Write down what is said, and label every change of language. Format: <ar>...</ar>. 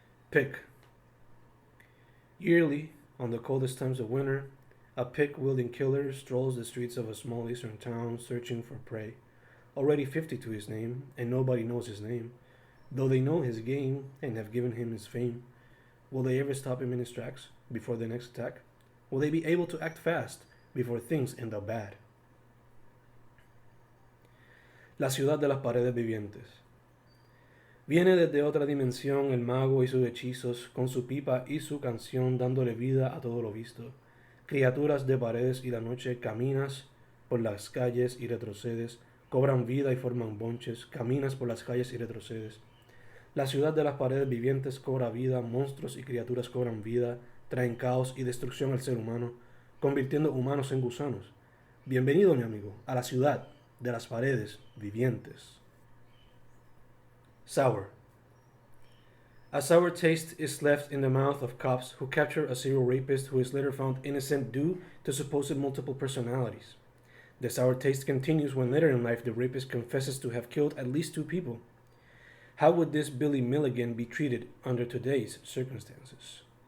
<en>Pick. Yearly, on the coldest times of winter, a pick-wielding killer strolls the streets of a small eastern town searching for prey. Already 50 to his name, and nobody knows his name, though they know his game and have given him his fame. Will they ever stop him in his tracks before the next attack? Will they be able to act fast before things end up bad?</en> <es>La ciudad de las paredes vivientes. Viene desde otra dimensión el mago y sus hechizos, con su pipa y su canción dándole vida a todo lo visto. Criaturas de paredes y la noche, caminas por las calles y retrocedes, cobran vida y forman bonches, caminas por las calles y retrocedes. La ciudad de las paredes vivientes cobra vida, monstruos y criaturas cobran vida, traen caos y destrucción al ser humano, convirtiendo humanos en gusanos. Bienvenido, mi amigo, a la ciudad de las paredes vivientes.</es> <en>Sour. A sour taste is left in the mouth of cops who capture a serial rapist who is later found innocent due to supposed multiple personalities. The sour taste continues when later in life the rapist confesses to have killed at least 2 people. How would this Billy Milligan be treated under today's circumstances?</en>